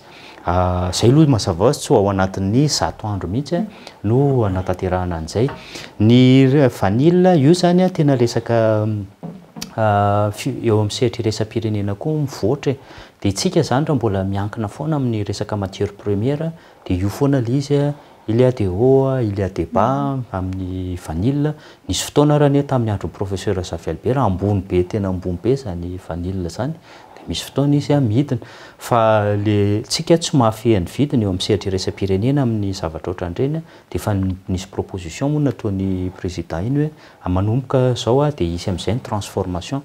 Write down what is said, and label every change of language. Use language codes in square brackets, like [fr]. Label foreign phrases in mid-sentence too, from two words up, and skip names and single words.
[mg] Zay aloha mazava ho azy tsy ho ao anatin'ny 100 andro mihitsy no anatanterahana an'izay. Ny vanille io zany tena resaka eo amin'ny sehatra iraisam-pirenena koa mivoatra dia itsika zany raha mbola miankina foana amin'ny resaka [fr] matière première [mg] dia io foana le izy [fr] il y a des hauts, il y a des bas [mg] amin'ny vanille. Nisy fotoana raha ny tamin'ny andro professeur Xavier Albert ambony be tena ambony be zany vanille zany dia misy fotoana izy midina fa le tsika tsy mahafehan'ny vidiny eo amin'ny sehatra iraisam-pirenena amin'ny zavatra ohatran'ireny dia fa nisy proposition moa nataon'ny président iny hoe manomboka zao dia hisy amin'izay ny transformation.